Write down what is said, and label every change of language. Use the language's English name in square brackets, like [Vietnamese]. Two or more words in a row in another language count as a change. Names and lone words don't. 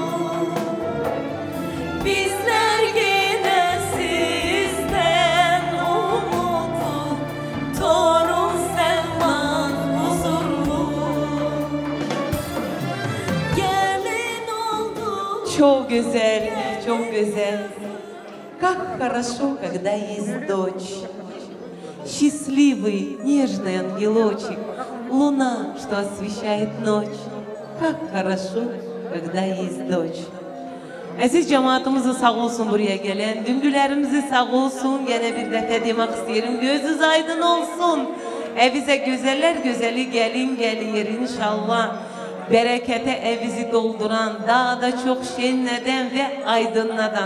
[Turkish] Bizler yine sizden umutlu, torun sevmak huzurlu. Gelin oldu. Çok güzel, çok güzel. [Russian] Как хорошо, когда есть дочь. Счастливый, nежный ангелочек, луна, что освещает ночь. Как хорошо, когда есть dочь. [Turkish] Aziz cemaatimizi sağ olsun buraya gelen, düngülerimizi sağ olsun, gene bir defa demek isterim, gözünüz aydın olsun. Evize güzeller güzeli gelin gelir inşallah. Berekete evizi dolduran, daha da çok şenleden ve aydınladan.